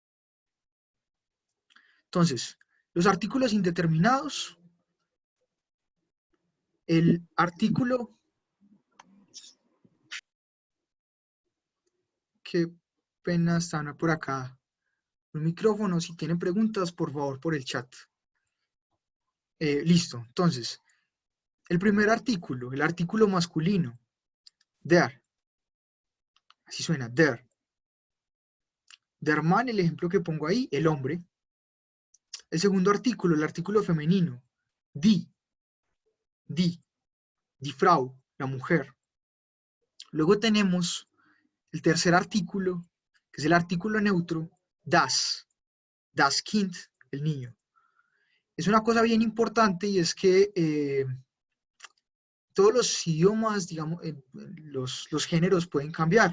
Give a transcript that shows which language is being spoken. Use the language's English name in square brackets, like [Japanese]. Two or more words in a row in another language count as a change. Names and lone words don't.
[Spanish] Entonces, los artículos indeterminados, el artículo, qué pena están por acá, un micrófono, si tienen preguntas, por favor, por el chat. Listo, entonces, el primer artículo, el artículo masculino, der, así suena, [German] der. Der man, [Spanish] el ejemplo que pongo ahí, el hombre. El segundo artículo, el artículo femenino, [German] die, die Frau, [Spanish] la mujer. Luego tenemos el tercer artículo, que es el artículo neutro, [German] das Kind, [Spanish] el niño. Es una cosa bien importante y es que todos los idiomas, digamos, los géneros pueden cambiar.